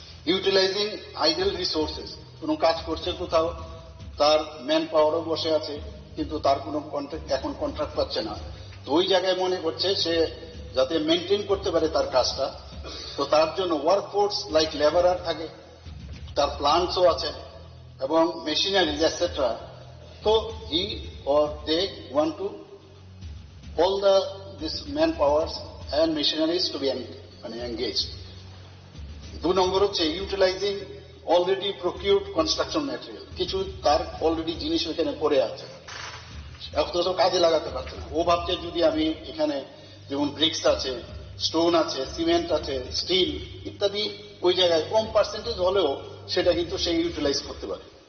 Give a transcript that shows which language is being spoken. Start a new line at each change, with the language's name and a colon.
English: utilizing idle resources,
Bangla: কোনো কাজ করছে কোথাও, তার ম্যান পাওয়ারও বসে আছে, কিন্তু তার কোনো এখন কন্ট্রাক্ট পাচ্ছে না। তো ওই জায়গায় মনে করছে সে যাতে মেনটেন করতে পারে তার কাজটা, তো তার জন্য ওয়ার্কফোর্স লাইক লেবারার থাকে, তার প্লান্টসও আছে এবং মেশিনারিজ এটসেট্রা।
English: তো he or they want to all this manpowers and machineries to be engaged.
Bangla: 2 নম্বর হচ্ছে
English: Utilizing already procured construction material.
Bangla: কিছু তার অলরেডি জিনিস এখানে পড়ে আছে, অথচ কাজে লাগাতে পারছে না। ও ভাবছে যদি আমি এখানে যেমন ব্রিক্স আছে, স্টোন আছে, সিমেন্ট আছে, স্টিল ইত্যাদি, ওই জায়গায় কম পার্সেন্টেজ হলেও সেটা কিন্তু সে ইউটিলাইজ করতে পারে।